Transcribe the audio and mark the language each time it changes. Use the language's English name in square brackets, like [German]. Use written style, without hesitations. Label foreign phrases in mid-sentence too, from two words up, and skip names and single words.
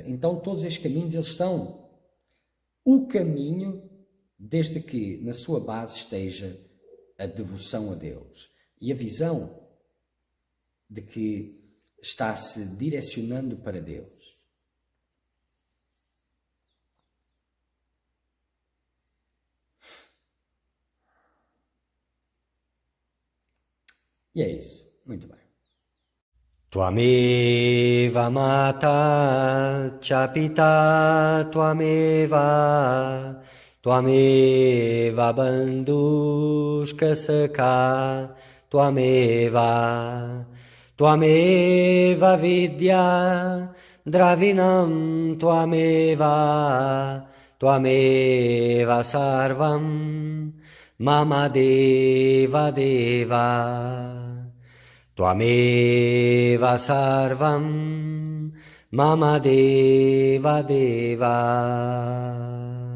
[Portuguese] Então todos estes caminhos, eles são o caminho desde que na sua base esteja a devoção a Deus e a visão de que está se direcionando para Deus. E é isso. Muito bem. [Sanskrit] Tvameva mata cha pita tvameva tvameva bandhushka sakha tvameva tvameva vidya dravinam tvameva tvameva sarvam mama deva deva Tvameva sarvam mama deva deva.